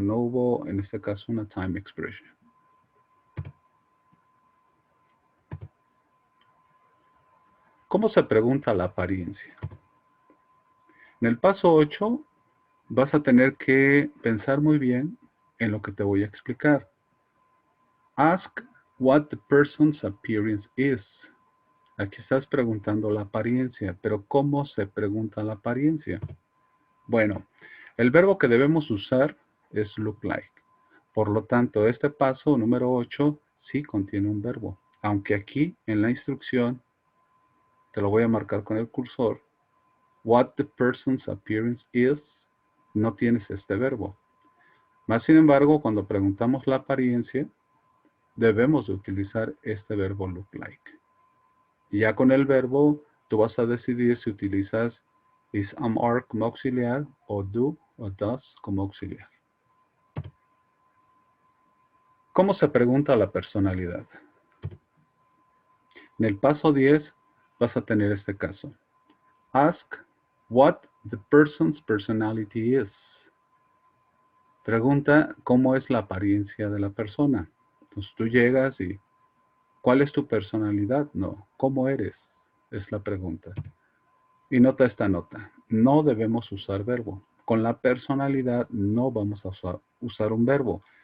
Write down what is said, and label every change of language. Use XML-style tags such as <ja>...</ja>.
<es>No hubo, en este caso, una time expression. ¿Cómo se pregunta la apariencia? En el paso 8 vas a tener que pensar muy bien en lo que te voy a explicar.</es> <en>Ask what the person's appearance is.</en> <es>Aquí estás preguntando la apariencia, pero ¿cómo se pregunta la apariencia? Bueno, el verbo que debemos usar es look like. Por lo tanto, este paso número 8 sí contiene un verbo. Aunque aquí en la instrucción, te lo voy a marcar con el cursor, what the person's appearance is, no tienes este verbo. Más sin embargo, cuando preguntamos la apariencia, debemos de utilizar este verbo look like. Y ya con el verbo, tú vas a decidir si utilizas is am are como auxiliar o do o does como auxiliar. ¿Cómo se pregunta la personalidad? En el paso 10 vas a tener este caso.</es> <en>Ask what the person's personality is.</en> <es>Pregunta cómo es la apariencia de la persona. Entonces tú llegas y ¿cuál es tu personalidad? No, ¿cómo eres? Es la pregunta. Y nota esta nota. No debemos usar verbo. Con la personalidad no vamos a usar un verbo.</es>